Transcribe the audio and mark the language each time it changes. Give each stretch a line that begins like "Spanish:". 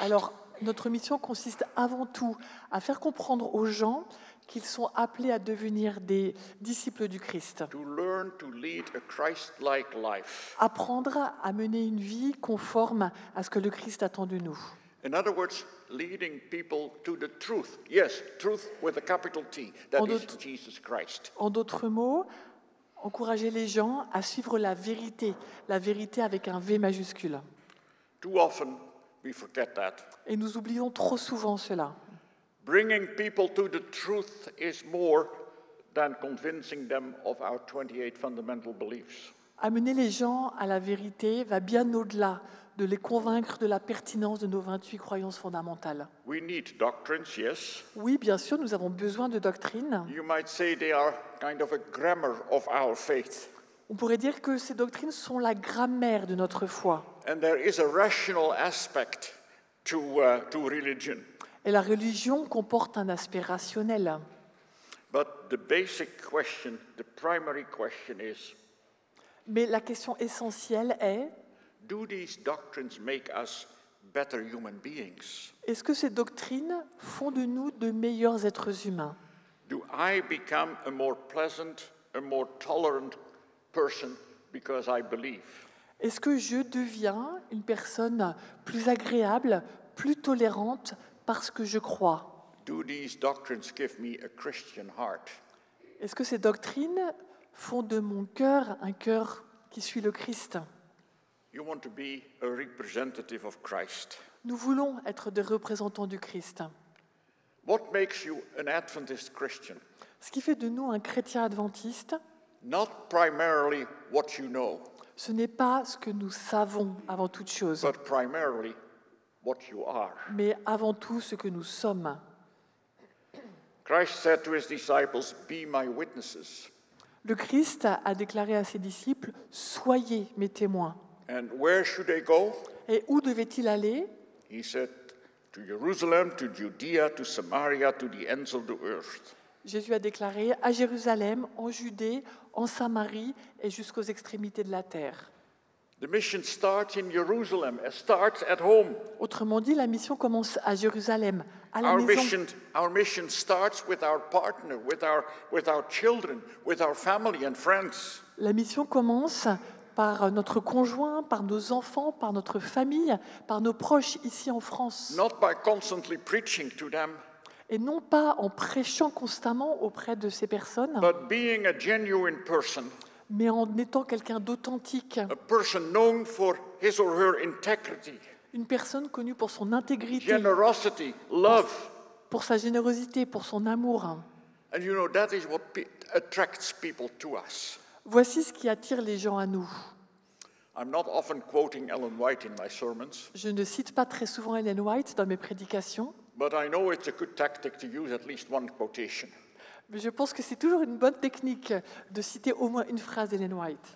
French: Alors, notre mission consiste avant tout à faire comprendre aux gens qu'ils sont appelés à devenir des disciples du Christ.
English: To learn to lead a Christ-like life.
French: Apprendre à mener une vie conforme à ce que le Christ attend de nous.
English: In other words, leading people to the truth. Yes, truth with a capital T. That
French: En
English: is
French: d'autres-
English: Jesus Christ.
French: En d'autres mots, encourager les gens à suivre la vérité avec un V majuscule.
English: Too often, we forget that.
French: Et nous oublions trop souvent cela.
English: Bringing people to the truth is more than convincing them of our 28 fundamental beliefs.
French: Amener les gens à la vérité va bien au-delà de les convaincre de la pertinence de nos 28 croyances fondamentales.
English: We need doctrines, yes.
French: Oui, bien sûr, nous avons besoin de doctrines.
English: You might say they are kind of a grammar of our faith.
French: On pourrait dire que ces doctrines sont la grammaire de notre foi.
English: And there is a rational aspect to religion.
French: Et la religion comporte un aspect rationnel.
English: But the basic question, the primary question is,
French: Mais la question essentielle est,
English: do these doctrines make us better human beings?
French: est-ce que ces doctrines font de nous de meilleurs êtres humains?
English: Do I become a more pleasant, a more tolerant person because I believe?
French: Est-ce que je deviens une personne plus agréable, plus tolérante parce que je crois?
English: Do these doctrines give me a Christian heart?
French: Est-ce que ces doctrines font de mon cœur un cœur qui suit le Christ?
English: You want to be a representative of Christ.
French: Nous voulons être des représentants du Christ.
English: What makes you an Adventist Christian?
French: Ce qui fait de nous un chrétien adventiste,
English: Not primarily what you know,
French: ce n'est pas ce que nous savons avant toute chose,
English: but primarily what you are.
French: mais avant tout ce que nous sommes.
English: Christ said to his disciples, "Be my witnesses."
French: Le Christ a déclaré à ses disciples, « Soyez mes témoins ».
English: And where should they go?
French: Et où devait-il aller?
English: He said, to Jerusalem, to Judea, to Samaria, to the ends of the earth.
French: Jésus a déclaré à Jérusalem, en Judée, en Samarie et jusqu'aux extrémités de la terre.
English: The mission starts in Jerusalem, it starts at home.
French: Autrement dit, la mission commence à Jérusalem, à la maison.
English: Our mission starts with our partner, with our children, with our family and friends.
French: La mission commence par notre conjoint, par nos enfants, par notre famille, par nos proches ici en France.
English: Not by constantly preaching to them,
French: Et non pas en prêchant constamment auprès de ces personnes,
English: but being a genuine person,
French: mais en étant quelqu'un d'authentique,
English: a person known for his or her integrity,
French: une personne connue pour son intégrité,
English: generosity, love.
French: pour sa générosité, pour son amour.
English: And you know, that is what attracts people to us.
French: Voici ce qui attire les gens à nous.
English: I'm not often quoting Ellen White in my sermons,
French: Je ne cite pas très souvent Ellen White dans mes prédications,
English: but I know it's a good tactic to use at least one quotation.
French: mais je pense que c'est toujours une bonne technique de citer au moins une phrase d'Ellen White.